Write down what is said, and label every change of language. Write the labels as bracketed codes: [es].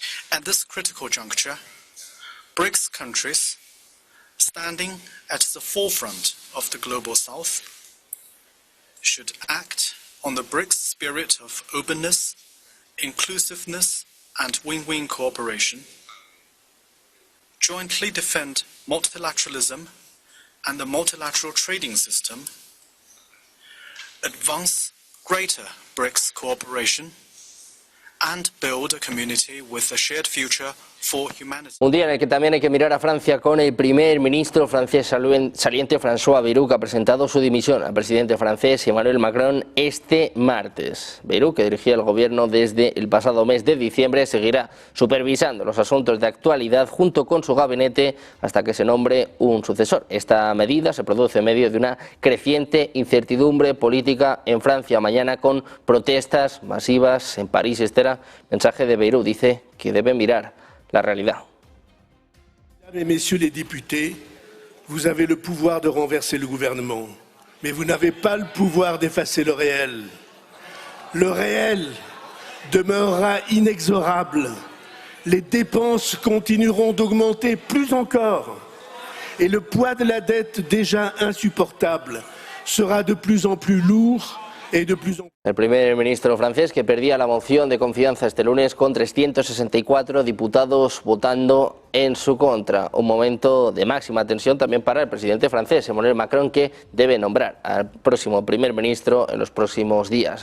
[en] At this critical juncture, BRICS countries, standing at the forefront of the Global South, should act on the BRICS spirit of openness, inclusiveness, and win-win cooperation, jointly defend multilateralism and the multilateral trading system, advance greater BRICS cooperation, and build a community with a shared future for humanity. [es] Un día en el que también hay que mirar a Francia con el primer ministro francés saliente François Bayrou, que ha presentado su dimisión al presidente francés Emmanuel Macron este martes. Bayrou, que dirigía el gobierno desde el pasado mes de diciembre, seguirá supervisando los asuntos de actualidad junto con su gabinete hasta que se nombre un sucesor. Esta medida se produce en medio de una creciente incertidumbre política en Francia mañana, con protestas masivas en París, etc. Mensaje de Bayrou, dice que deben mirar la realidad. [fr] Mesdames et messieurs les députés, vous avez le pouvoir de renverser le gouvernement, mais vous n'avez pas le pouvoir d'effacer le réel. Le réel demeurera inexorable. Les dépenses continueront d'augmenter plus encore. Et le poids de la dette, déjà insupportable, sera de plus en plus lourd. [es] El primer ministro francés, que perdía la moción de confianza este lunes con 364 diputados votando en su contra. Un momento de máxima tensión también para el presidente francés, Emmanuel Macron, que debe nombrar al próximo primer ministro en los próximos días.